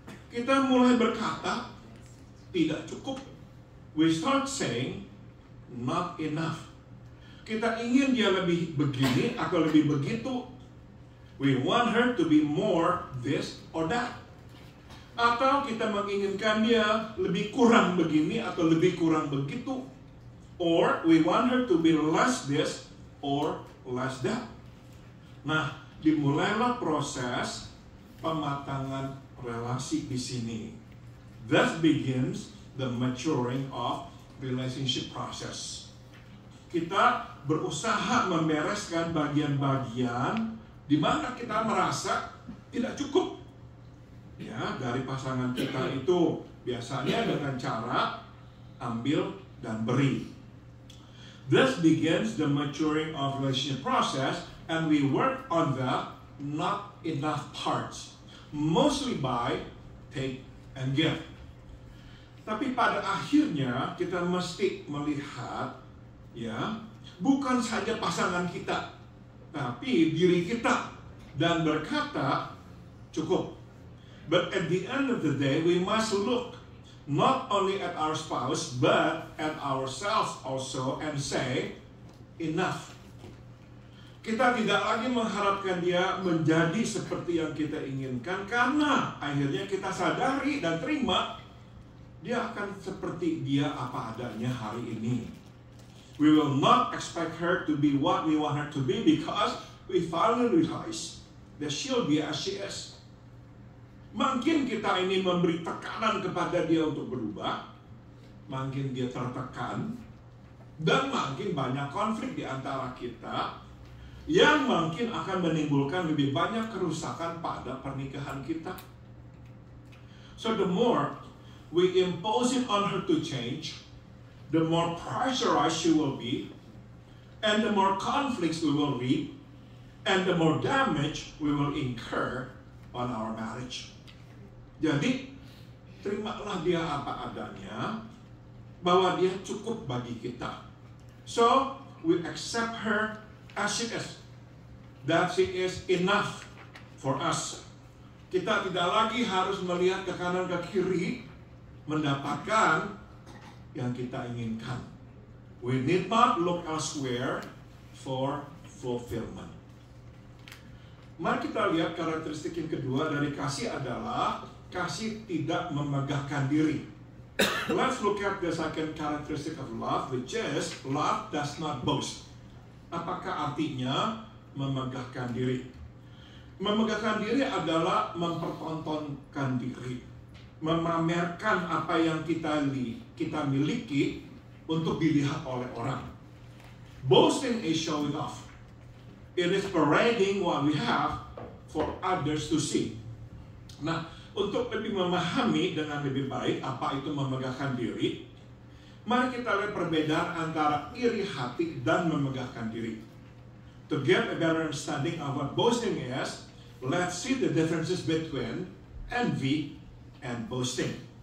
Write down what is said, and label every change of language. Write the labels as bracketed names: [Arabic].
[Indonesian] Kita mulai berkata, tidak cukup. [English] We start saying, not enough. [Indonesian] Kita ingin dia lebih begini atau lebih begitu. [English] We want her to be more this or that. [Indonesian] Atau kita menginginkan dia lebih kurang begini atau lebih kurang begitu. [English] Or we want her to be less this or less that. [Indonesian] Nah, dimulailah proses pematangan relasi di sini. [English] Thus begins the maturing of relationship process. [Indonesian] Kita berusaha membereskan bagian-bagian di mana kita merasa tidak cukup. Ya, dari pasangan kita itu biasanya dengan cara ambil dan beri. [English] Thus begins the maturing of relationship process, and we work on the not enough parts, mostly by take and give. [Indonesian] Tapi pada akhirnya kita mesti melihat, ya, bukan saja pasangan kita, tapi diri kita, dan berkata cukup. [English] But at the end of the day, we must look not only at our spouse, but at ourselves also and say, enough. [Indonesian] Kita tidak lagi mengharapkan dia menjadi seperti yang kita inginkan, karena akhirnya kita sadari dan terima dia akan seperti dia apa adanya hari ini. [English] We will not expect her to be what we want her to be because we finally realize that she'll be as she is. [Indonesian] Makin kita ini memberi tekanan kepada dia untuk berubah, makin dia tertekan, dan makin banyak konflik di antara kita, yang makin akan menimbulkan lebih banyak kerusakan pada pernikahan kita. [English] So the more we impose it on her to change, the more pressurized she will be, and the more conflicts we will reap, and the more damage we will incur on our marriage. [Indonesian] Jadi, terimalah dia apa adanya, bahwa dia cukup bagi kita. [English] So, we accept her as she is. That she is enough for us. [Indonesian] Kita tidak lagi harus melihat ke kanan ke kiri, mendapatkan yang kita inginkan. [English] We need not look elsewhere for fulfillment. [Indonesian] Mari kita lihat karakteristik yang kedua dari kasih adalah kasih tidak memegahkan diri. [English] Let's look at the second characteristic of love, which is love does not boast. [Indonesian] Apakah artinya memegahkan diri? Memegahkan diri adalah mempertontonkan diri, memamerkan apa yang kita miliki untuk dilihat oleh orang. [English] Boasting is showing off. It is parading what we have for others to see. [Indonesian] Nah, untuk lebih memahami dengan lebih baik apa itu memegahkan diri, mari kita lihat perbedaan antara iri hati dan memegahkan diri. [English] To get a better understanding of what boasting is, let's see the differences between envy and boasting.